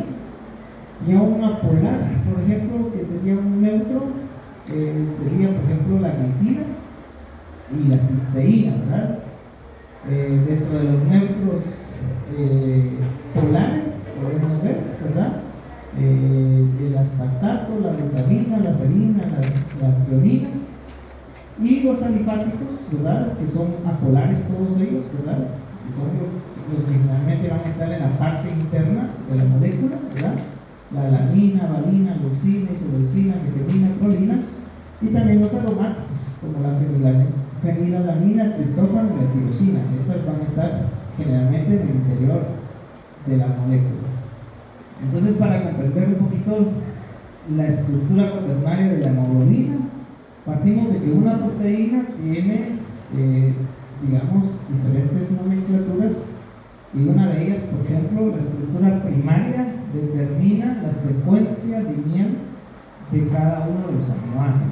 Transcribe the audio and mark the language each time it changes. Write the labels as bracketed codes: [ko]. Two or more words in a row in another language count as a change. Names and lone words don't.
[es] Y a un apolar, por ejemplo, que sería un neutro, sería, por ejemplo, la glicina y la cisteína, ¿verdad? Dentro de los neutros polares podemos ver, ¿verdad?, el aspartato, la glutamina, la serina, la prionina, y los alifáticos, ¿verdad?, que son apolares todos ellos, ¿verdad?, que son los que generalmente van a estar en la parte interna de la molécula, ¿verdad?, la alanina, valina, leucina, isoleucina, metionina, prolina, y también los aromáticos, como la fenilalanina, el triptófano y la tirosina. Estas van a estar generalmente en el interior de la molécula. Entonces, para comprender un poquito la estructura cuaternaria de la hemoglobina, partimos de que una proteína tiene, digamos, diferentes nomenclaturas, y una de ellas, por ejemplo, la estructura primaria determina la secuencia lineal de cada uno de los aminoácidos.